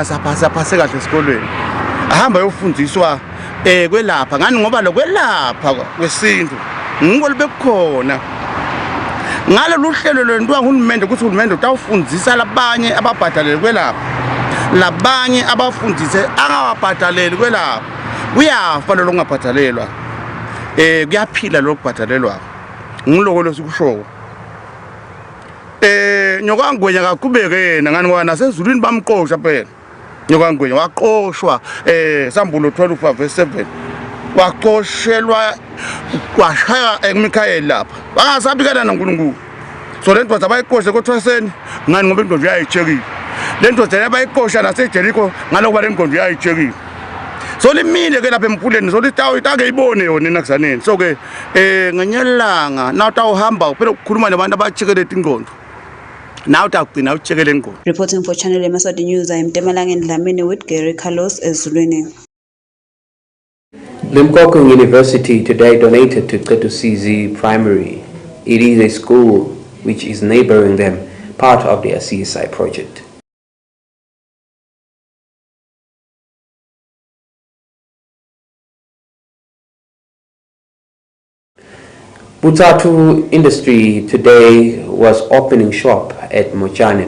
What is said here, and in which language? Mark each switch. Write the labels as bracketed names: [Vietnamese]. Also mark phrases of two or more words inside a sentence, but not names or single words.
[Swati] saphase kahle esikolweni ahamba yofundiswa kwelapha ngani ngoba lokwelapha kwesintu ngiko libekukhona ngalo luhlelo lwentwa nguhulumende ukuthi uhulumende utawufundisa labanye ababhadalele kwelapha labanye abafundise angawabhadaleli kwelapha kuyafa lo ngabhadalelwa kuyaphila lo kubhadalelwa ngiloko lesikushowo nyokangwenya kakubekena ngani ngoba nasezulwini bamqosha phela nyokangwenya waqoshwa sambulo 12 verse 7 waqoshelwa kwashaya eMikhayeli lapha bangasabikana noNkulunkulu so lento abayiqoshe kothwaseni ngani ngoba indonje yayichekile lento abayiqosha naseJericho ngalokuba lenkonzo yayichekile so limile ke lapha empuleni so litawuyitake ibone yona nakuzaneni so ke ngenyelanga nawutawuhamba phela ukukhuluma nabantu abachekeleta ingqondo nawe utagcina uchekele ingqondo. [English] Reporting for Channel Yemaswati News, I am Demalanga Dlamini with Gary Carlos Ezulwini. Limpopo University today donated to Qetu CZ Primary. It is a school which is neighboring them, part of their CSI project. Butatu Industry today was opening shop at Mochane.